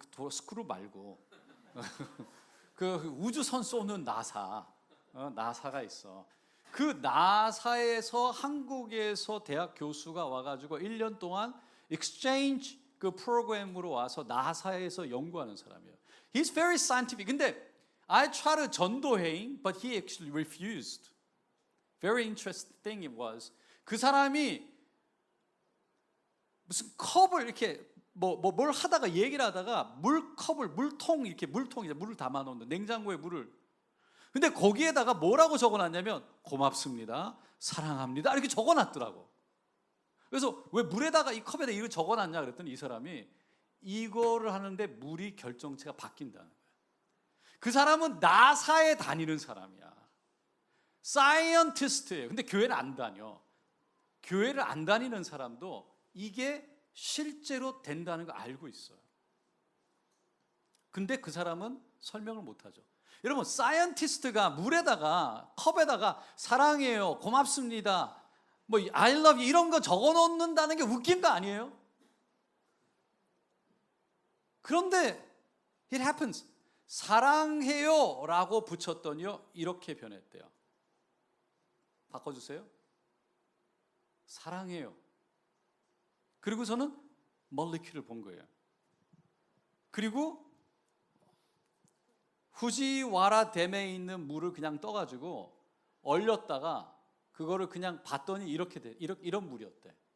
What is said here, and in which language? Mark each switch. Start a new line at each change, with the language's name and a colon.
Korean: 스크루 말고 그 우주선 쏘는 나사. 나사가 있어. 그 나사에서 한국에서 대학 교수가 와가지고 1년 동안 exchange 그 프로그램으로 와서 나사에서 연구하는 사람이에요.
English: He's very scientific. 근데 I try to 전도해 him, but he actually refused. Very interesting thing it was.
Korean: 그 사람이 무슨 컵을 이렇게 뭘 하다가 얘기를 하다가 물통 이렇게 물통에 물을 담아 놓는 냉장고에 물을. 근데 거기에다가 뭐라고 적어놨냐면 고맙습니다, 사랑합니다 이렇게 적어놨더라고. 그래서 왜 물에다가 이 컵에다 이거 적어놨냐 그랬더니 이 사람이 이거를 하는데 물이 결정체가 바뀐다는 거야. 그 사람은 나사에 다니는 사람이야. 사이언티스트예요. 근데 교회를 안 다녀. 교회를 안 다니는 사람도 이게 실제로 된다는 거 알고 있어요. 근데 그 사람은 설명을 못하죠. 여러분 사이언티스트가 물에다가 컵에다가 사랑해요, 고맙습니다, 뭐
English: I love you
Korean: 이런 거 적어 놓는다는 게 웃긴 거 아니에요?
English: 그런데 it happens.
Korean: 사랑해요 라고 붙였더니요 이렇게 변했대요. 바꿔주세요. 사랑해요. 그리고서는 몰리큘을 본 거예요. 그리고 후지와라 댐에 있는 물을 그냥 떠가지고 얼렸다가 그거를 그냥 봤더니 이렇게 돼. 이런 물이었대.